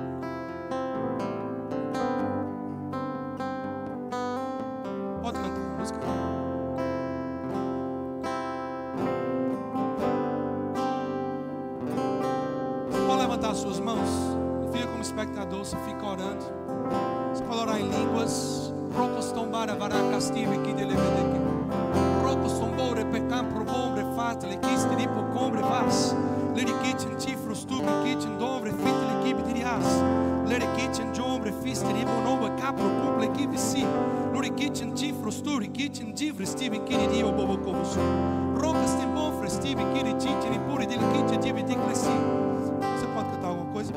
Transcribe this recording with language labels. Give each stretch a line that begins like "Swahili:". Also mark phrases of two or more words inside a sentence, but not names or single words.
Portuguese: Pode cantar uma música. Pode levantar as suas mãos. Não fica como espectador, você fica orando. Você pode orar em línguas. Rocostombara varacastive que delevedeke. Rocostombore pecam probombre fatele kiste ripo combre vas. Lere kitchen tifros tubi kitchen dombre fitele kibi dirias. Lere kitchen jombre fiste ripo nova capro cumple kibi si. Lere kitchen tifros turi kitchen divre stibi kiri dio bobo kovusu. Rocas tem bom festivi kiri titini pure dele kitchen dibi diklesi. Você pode cantar alguma coisa?